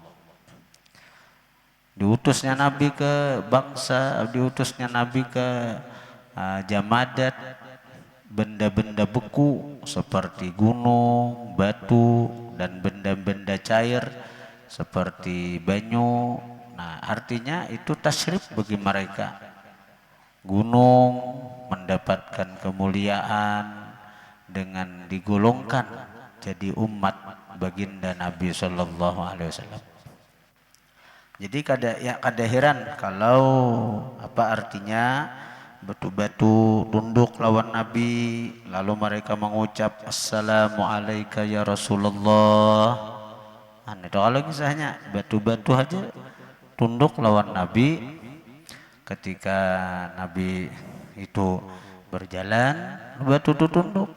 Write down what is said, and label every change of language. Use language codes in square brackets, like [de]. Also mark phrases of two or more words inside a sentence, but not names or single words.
[id] Diutusnya Nabi ke bangsa, diutusnya Nabi ke jamadat, benda-benda beku seperti gunung, batu, dan benda-benda cair seperti banyu. Nah, artinya itu tasyrif bagi mereka. Gunung mendapatkan kemuliaan dengan digolongkan jadi umat baginda Nabi [ar] صلى الله عليه وسلم. [id] Jadi kada heran kalau apa artinya batu-batu tunduk lawan Nabi, lalu mereka mengucap [ar] السلام عليك يا رسول الله. [id] Itu kalau kisahnya batu-batu aja tunduk lawan Nabi ketika Nabi itu berjalan, batu itu tunduk.